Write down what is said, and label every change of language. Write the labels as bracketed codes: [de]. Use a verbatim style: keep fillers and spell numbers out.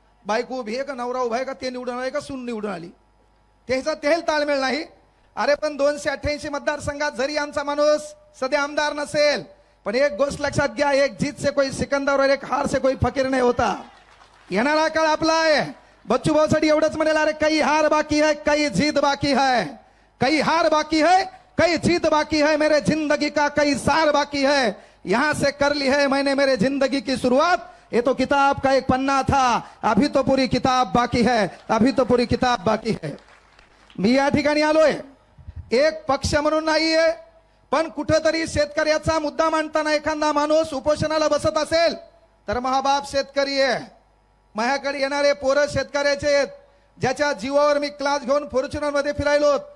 [mr] बायको उभी आहे का, नवरा उभा आहे का, ते निवडून आले का सून निवडून आली, त्याचा तेही ताळमेळ नाही. अरे पण दोनशे अठ्ठ्याऐंशी मतदारसंघात जरी आमचा माणूस सध्या आमदार नसेल, पण एक गोष्ट लक्षात घ्या, [hi] एक जीत से कोई सिकंदर और एक हार से कोई फकीर नाही होता. [mr] येणारा काळ आपला आहे. बच्चू भाऊसाठी एवढंच म्हणेल, अरे [hi] काही हार बाकी है, काही जीत बाकी है. काही हार बाकी है, काही जीत बाकी है. मेरे जिंदगी का काही सार बाकी है. यहां से कर ली है मैंने मेरे जिंदगी की सुरुआत. ये तो किताब का एक पन्ना था, अभी तो पूरी किताब बाकी है. अभी तो पूरी किताब बाकी है. [mr] मी या ठिकाणी आलोय एक पक्ष म्हणून नाहीये, पण कुठंतरी शेतकऱ्याचा मुद्दा मांडताना एखादा माणूस उपोषणाला बसत असेल तर महाबाप शेतकरी आहे. माझ्याकडे येणारे पोरं शेतकऱ्याचे आहेत, ज्याच्या जीवावर मी क्लास घेऊन फॉर्च्युनर मध्ये फिरायलो.